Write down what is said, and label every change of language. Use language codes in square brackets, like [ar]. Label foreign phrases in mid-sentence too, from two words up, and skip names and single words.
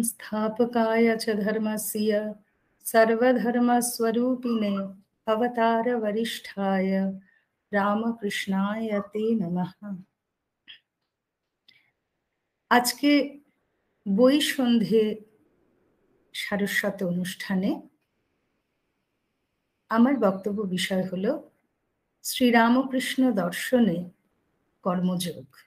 [sa] संस्थापकाय च धर्मस्य सर्वधर्मस्वरूपिणे अवतारवरिष्ठाय रामकृष्णाय ते नमः। [bn] আজকে বই সন্ধে সারস্বত অনুষ্ঠানে আমার বক্তব্য বিষয় হলো শ্রীরামকৃষ্ণ দর্শনে কর্মযোগ।